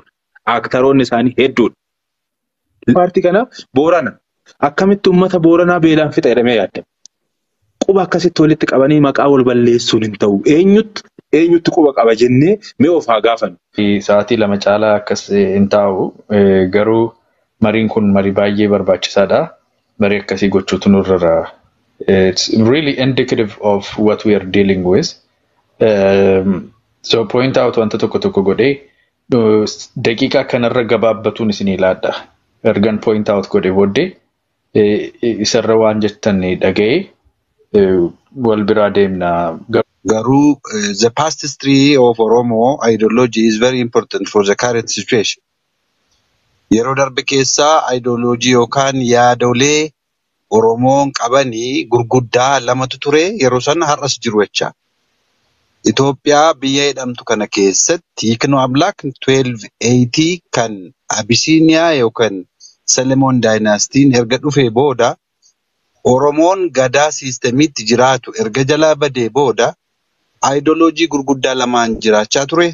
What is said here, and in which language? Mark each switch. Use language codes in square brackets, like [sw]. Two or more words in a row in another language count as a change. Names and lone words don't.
[om] Aktaroonni isaanii hedduudha. Paartii kana Boorana akkamitti uummata Booranaa beelaan fixa jedhamee yaadda. Quba akkasitti walitti qabanii maqaa wal balleessuun hin ta'u. Eenyutti quba qaba jennee mee of haa gaafannu. Sa'aatii 2 caalaa akkas hin taa'u. Garuu mariin kun marii baay'ee barbaachisaadha. Marii akkasii gochuutu nurra. [en] It's really indicative of what we are dealing with. [om] So [en] point out [om] wanta tokko godhee daqiiqaa kanarra gabaabbatuun isin ilaadha. Ergan [en] point out [om] godhee booddee isarra waan jettan dhaga'ee wal biraa deemna. [en] Garuu the past history of Oromo ideology is very important for the current situation. [om] Yeroo darbe keessaa ideology yookaan yaadolee Oromoon qabanii gurguddaa lamatu ture yeroo sana har'as jiru jecha. Itoophiyaa biyya jedhamtu kana keessatti Yiknoo Aምላክ 1280 kan Abisiiniyaa yookaan Selemoon Daayinaastiin erga dhufee booda Oromoon gadaa siistemiitti jiraatu erga jalaa badee booda ideology gurguddaa lamaan jiraachaa ture.